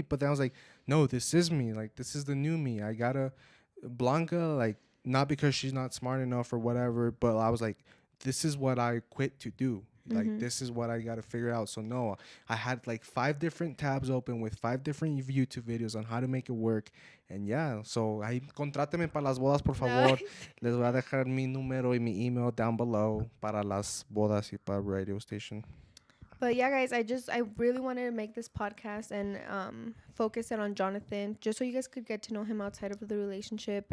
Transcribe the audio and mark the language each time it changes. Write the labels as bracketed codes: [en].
[en] But then I was like, no, this is me. Like, this is the new me. I gotta Blanca, like, not because she's not smart enough or whatever, but I was like, this is what I quit to do. Like, this is what I got to figure out. So no, I had like 5 different tabs open with 5 different YouTube videos on how to make it work. [es] And yeah, so ahí contráteme para las bodas, por favor. Les voy a dejar mi número y mi email [en] down below [es] para las bodas y para radio station. [en] But yeah, guys, I really wanted to make this podcast and focus it on Jonathan, just so you guys could get to know him outside of the relationship.